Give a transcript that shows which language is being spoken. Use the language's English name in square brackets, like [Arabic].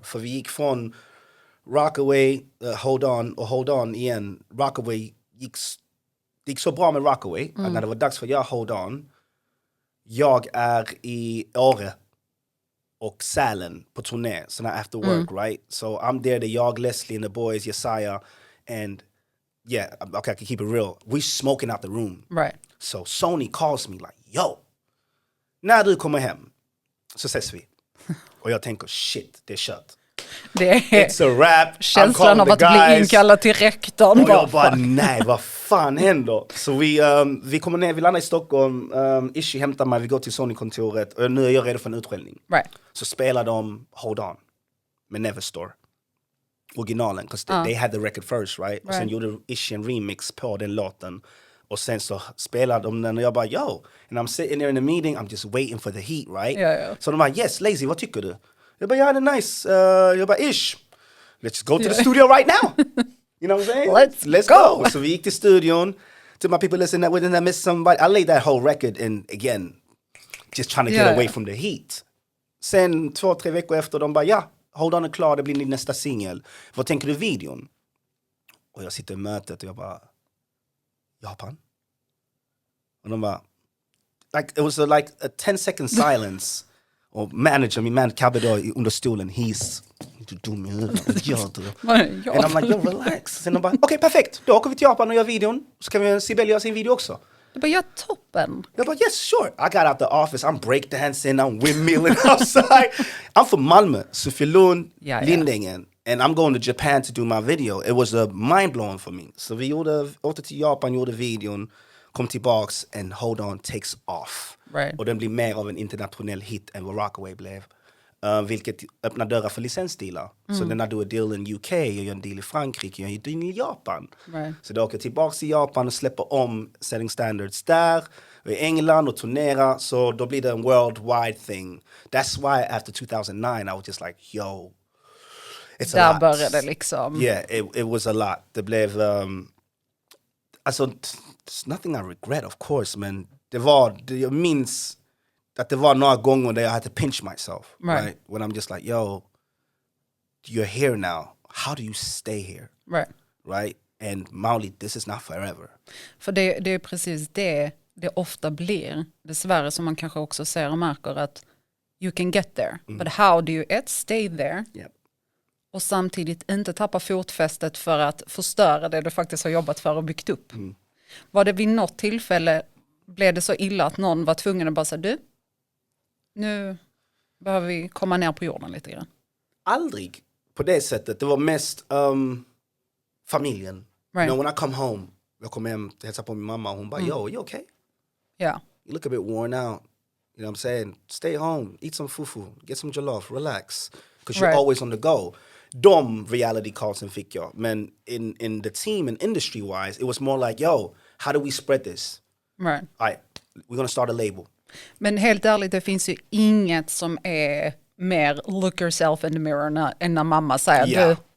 [Swedish] För vi gick från Rockaway, Hold On igen. Rockaway gick så bra med Rockaway att när det var dags för att göra Hold On, jag är i Åre och Sälen på turné, sån här after work, right? [English] So I'm there, the jag, Leslie and the boys, Jesiah, and yeah, okay, I can keep it real. We smoking out the room. Right. So Sony calls me like, yo, [Swedish] när du kommer hem så ses vi. Och jag tänker, shit, det är kört. [English] It's a rap. [Swedish] Känslan av att bli inkallad till rektorn. Och jag bara, nej, vad fan händer? Så vi kommer ner, vi landar i Stockholm. Ishi hämtar mig, vi går till Sony-kontoret. Och nu är jag redo för en utskällning. [English] Right. [Swedish] Så spelar de Hold On med Neverstore. [English] originalen, because they had the record first, right? [Swedish] Och sen gjorde Ishi en remix på den låten. Och sen så spelade de den och jag bara, yo. [English] And I'm sitting there in the meeting, I'm just waiting for the heat, right? Yeah. [Swedish] Så de bara, yes, Lazee, vad tycker du? Jag bara, ja, det är nice. Jag bara, [English] Ish, let's go to the studio right now. You know what I'm saying? Let's go. [Swedish] Så vi gick till studion. [English] To my people listening, within I miss somebody. I laid that whole record in again, just trying to get away from the heat. [Swedish] Sen 2-3 veckor efter, de bara, ja, hold on är klar, det blir din nästa singel. Vad tänker du videon? Och jag sitter i mötet och jag bara, Japan? Och de bara, [English] like, it was like a 10-second silence. [Swedish] Och min man Cabbe då under stolen, he's inte dum i huvudet. [English] And I'm like, yo, relax. [Swedish] Sen de bara, okej, perfekt. Då åker vi till Japan och gör videon. Så kan vi Sibel göra sin video också. Du bara, ja, toppen. Jag bara, [English] yes, sure. I got out the office, I'm breakdancing, I'm windmilling outside. I'm from Malmö, Sofielund, Lindängen. And I'm going to Japan to do my video. It was mind-blowing for me. [Swedish] Så vi åkte till Japan, gjorde videon, kom tillbaks [English] and Hold On takes off. Right. [Swedish] Och den blir mer av en internationell hit än vad Rockaway blev. Vilket öppnar dörrar för licensdealar. Så när du är deal i UK, jag gör en deal i Frankrike, jag gör en deal i Japan. [English] Right. [Swedish] Så då åker jag tillbaka till Japan och släpper om Setting Standards där. Och i England och turnerar. Så då blir det en [English] worldwide thing. That's why after 2009 I was just like, yo, it's a lot. Där [Swedish] började det liksom. [English] Yeah, it was a lot. [Swedish] Det blev, alltså, [English] there's nothing I regret of course, [Swedish] men jag minns att det var några gånger där jag hade [English] to pinch myself, right? When I'm just like, yo, you're here now. How do you stay here? Right? And Mauli, this is not forever. [Swedish] För det är precis det ofta blir. Dessvärre som man kanske också ser och märker att [English] you can get there. But how do you stay there? Yep. [Swedish] Och samtidigt inte tappa fotfästet för att förstöra det du faktiskt har jobbat för och byggt upp. Var det vid något tillfälle blev det så illa att någon var tvungen att bara säga, du, nu behöver vi komma ner på jorden lite grann? Aldrig på det sättet. Det var mest familjen. [English] Right. You know, when I come home, [Swedish] jag kom hem och hälsade på min mamma och hon bara, [English] yo, you okay? Yeah. You look a bit worn out. You know what I'm saying? Stay home, eat some fufu, get some jollof, relax. Because you're always on the go. [Swedish] De reality callsen fick jag. [English] Men in the team and industry-wise, it was more like, yo, how do we spread this? Right. All right, we're gonna start a label. [Swedish] Men helt ärligt, det finns ju inget som är mer [English] look yourself in the mirror [Swedish] än när mamma säger du.